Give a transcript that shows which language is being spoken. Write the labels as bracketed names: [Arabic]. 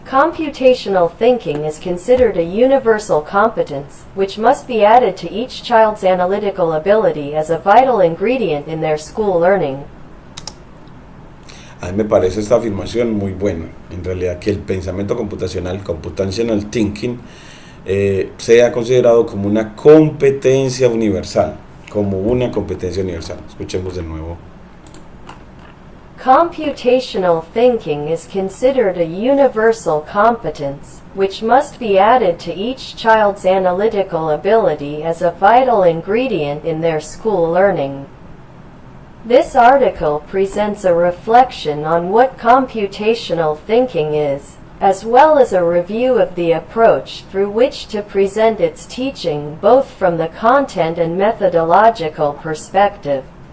[English] computational thinking is considered a universal competence, which must be added to each child's analytical ability as a vital ingredient in their school learning. [Spanish] A mí me parece esta afirmación muy buena, en realidad, que el pensamiento computacional, [English] computational thinking, [Spanish] sea considerado como una competencia universal, Escuchemos de nuevo. [English] Computational thinking is considered a universal competence, which must be added to each child's analytical ability as a vital ingredient in their school learning. This article presents a reflection on what computational thinking is, as well as a review of the approach through which to present its teaching both from the content and methodological perspective.